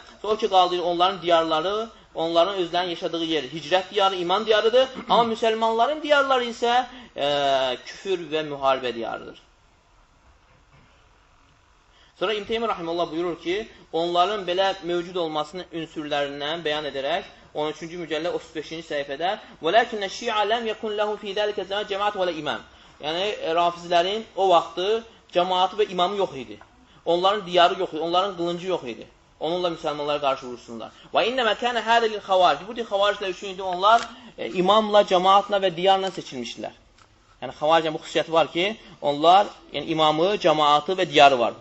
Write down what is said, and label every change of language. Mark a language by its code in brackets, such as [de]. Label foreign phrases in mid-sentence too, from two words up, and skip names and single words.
[az] O ki, qaldı onların diyarları, onların özlərinin yaşadığı yer hicrət diyarı, iman diyarıdır. Amma müsəlmanların diyarları isə küfür və müharibə diyarıdır. Sonra İbn Teymiyyə Rahimehullah buyurur ki, onların belə mövcud olmasının ünsürlərindən bəyan edərək 13-cü mücəllə 35-ci səhifədə [ar] وَلَكِنَّ الشِّيعَ لَمْ يَكُنْ لَهُ فِي ذَلِكَ زَمَانٍ جَمَاعَةٌ وَلَا imam. [az] Yəni rafizlərin o vaxtı cəmaatı və imamı yox idi. Onların diyarı yox idi, onların qılıncı yox idi. onunla müsəlmanlara qarşı vursunlar. [ar] وإنما كان هذا للخوارج. [az] Bu xavariclər üçün idi onlar imamla, cəmaatla və diyarla seçilmişdilər. Yəni xavaricin bu xüsusiyyəti var ki, onlar imamı, cəmaatı və diyarı var.